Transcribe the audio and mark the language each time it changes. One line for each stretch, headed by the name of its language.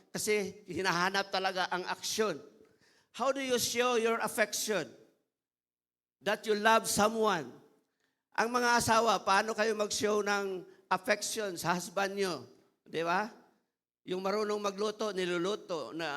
Filipino: Kasi hinahanap talaga ang aksyon.
English: How do you show your affection? That you love someone.
Filipino: Ang mga asawa, paano kayo mag-show ng affection sa husband nyo? Di ba? Yung marunong magluto, niluluto.